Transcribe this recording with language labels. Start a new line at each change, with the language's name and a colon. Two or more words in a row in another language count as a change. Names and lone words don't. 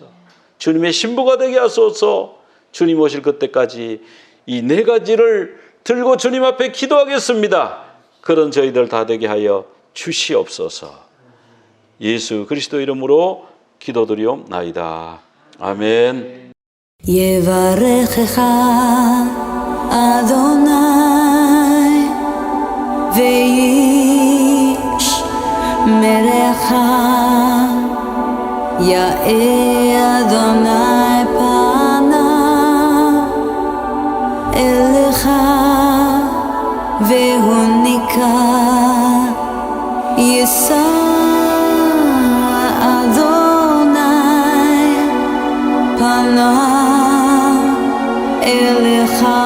Korean: 주님의 신부가 되게 하소서. 주님 오실 그때까지 이 네 가지를 들고 주님 앞에 기도하겠습니다. 그런 저희들 다 되게 하여 주시옵소서. 예수 그리스도 이름으로 기도드리옵나이다. 아멘.
Hebrew: יברכך אדוני וישמרך, יאה אדוני פניו אליך והוניקה, יישא אדוני פניו אליך